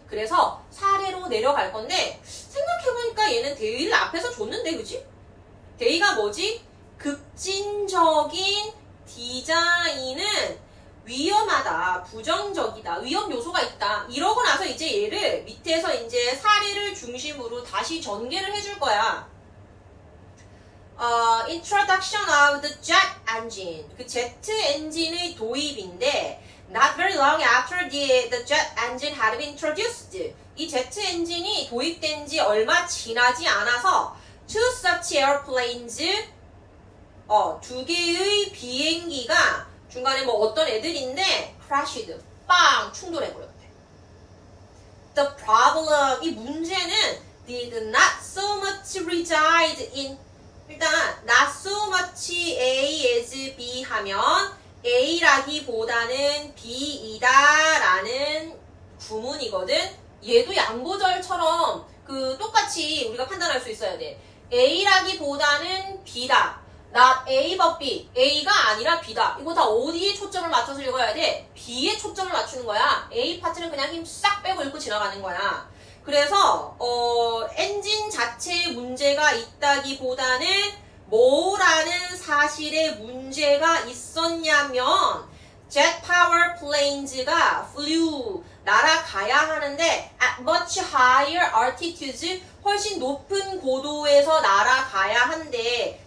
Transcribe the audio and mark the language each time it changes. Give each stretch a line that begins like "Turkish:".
Korean: 그래서 사례로 내려갈 건데 생각해보니까 얘는 대의를 앞에서 줬는데, 그지? 대의가 뭐지? 급진적 디자인은 위험하다, 부정적이다, 위험 요소가 있다. 이러고 나서 이제 얘를 밑에서 이제 사례를 중심으로 다시 전개를 해줄 거야.
English: Introduction of the jet engine.
Korean: 그 제트 엔진의 도입인데,
English: not very long after the jet engine had been introduced.
Korean: 이 제트 엔진이 도입된 지 얼마 지나지 않아서
English: two such airplanes,
Korean: 두 개의 비행기가 중간에 뭐 어떤 애들인데
English: crashed,
Korean: 빵 충돌해버렸대.
English: The problem,
Korean: 이 문제는
English: did not so much reside in,
Korean: 일단
English: not so much A as B
Korean: 하면 A라기보다는 B이다 라는 구문이거든. 얘도 양보절처럼 그 똑같이 우리가 판단할 수 있어야 돼. A라기보다는 B다.
English: not A but B.
Korean: A가 아니라 B다. 이거 다 어디에 초점을 맞춰서 읽어야 돼? B에 초점을 맞추는 거야. A 파트는 그냥 힘 싹 빼고 읽고 지나가는 거야. 그래서 엔진 자체에 문제가 있다기보다는 뭐라는 사실에 문제가 있었냐면
English: jet power planes가 flew,
Korean: 날아가야 하는데
English: at much higher altitudes,
Korean: 훨씬 높은 고도에서 날아가야 한대.